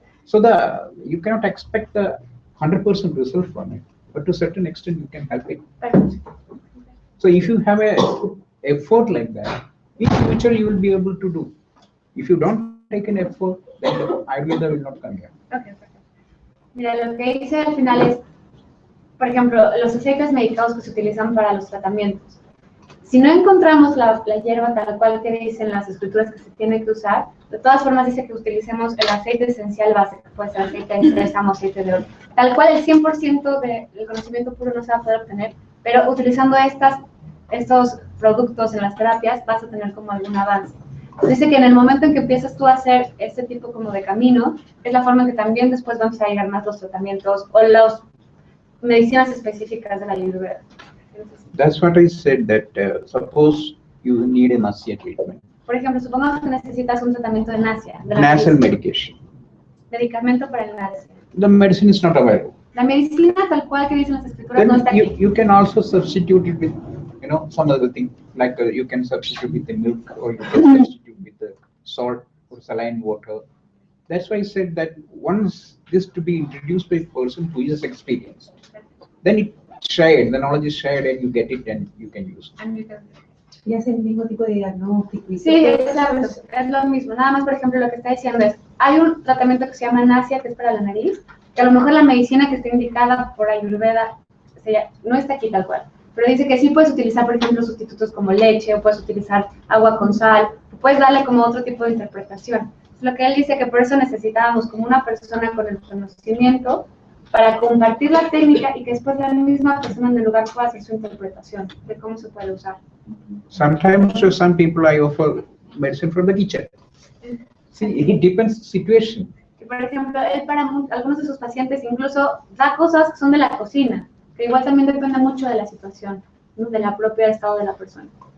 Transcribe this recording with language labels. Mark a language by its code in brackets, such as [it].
[en] So you cannot expect the 100% result from it, but to a certain extent you can help it. So if you have a effort like that, in future you will be able to do. If you don't take an effort, then the Ayurveda will not come here. Okay. [es] Mira, lo que dice al final es, por ejemplo, los aceites medicados que se utilizan para los tratamientos. Si no encontramos la hierba tal cual que dicen las escrituras que se tiene que usar, de todas formas dice que utilicemos el aceite esencial base, que puede ser aceite de sésamo, aceite de oro. Tal cual el 100% del conocimiento puro no se va a poder obtener, pero utilizando estos productos en las terapias vas a tener como algún avance. Dice que en el momento en que empiezas tú a hacer este tipo como de camino, es la forma en que también después vamos a llegar más los tratamientos o las medicinas específicas de la Ayurveda. [en] That's what I said, that suppose you need a nasya treatment. [es] Por ejemplo, supongamos que necesitas un tratamiento de nasia. [en] Nasal medication. [es] Medicamento para el nasia. [en] The medicine is not available. [es] La medicina tal cual que dicen las escrituras [en] Then [es] no está aquí. [en] You can also substitute it with, some other thing, like you can substitute with the milk or you can substitute with the salt or saline water. That's why I said that once this to be introduced by a person who is experienced, then it shared, the knowledge is shared and you get it and you can use it. [es] Y hace el mismo tipo de diagnóstico. Sí, exacto, es lo mismo. Nada más, por ejemplo, lo que está diciendo es, hay un tratamiento que se llama nasia, que es para la nariz, que a lo mejor la medicina que está indicada por Ayurveda no está aquí tal cual, pero dice que sí puedes utilizar, por ejemplo, sustitutos como leche, o puedes utilizar agua con sal, o puedes darle como otro tipo de interpretación. Es lo que él dice, que por eso necesitábamos como una persona con el conocimiento para compartir la técnica y que después la misma persona en el lugar pueda hacer su interpretación de cómo se puede usar. [en] Sometimes to some people I offer medicine from the kitchen. See, it depends situation. [es] Por ejemplo, él para algunos de sus pacientes incluso da cosas que son de la cocina, que igual también depende mucho de la situación, ¿no? De la propia estado de la persona.